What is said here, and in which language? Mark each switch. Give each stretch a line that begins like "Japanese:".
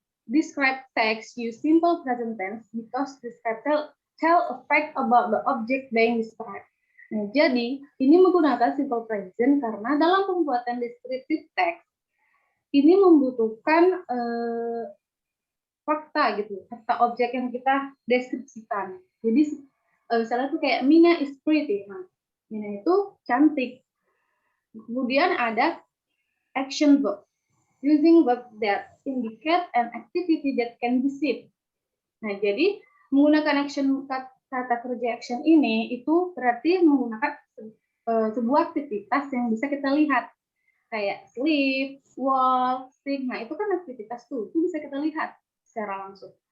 English: Describe text use simple present tense because describe tell a fact about the object being described.
Indonesian: Nah, jadi ini menggunakan simple present karena dalam pembuatan descriptive text ini membutuhkan fakta gitu, fakta objek yang kita deskripsikan. Jadi misalnya tuh kayak
English: Mina is pretty.
Indonesian: Nah, Mina itu cantik. Kemudian ada action verb.
English: Using verb that indicate an activity that can be seen.
Indonesian: Nah, jadi menggunakan kata kerja action ini itu berarti menggunakan sebuah aktivitas yang bisa kita lihat. Kayak sleep, walk, sing. Nah, itu kan aktivitas tuh, itu bisa kita lihat secara langsung.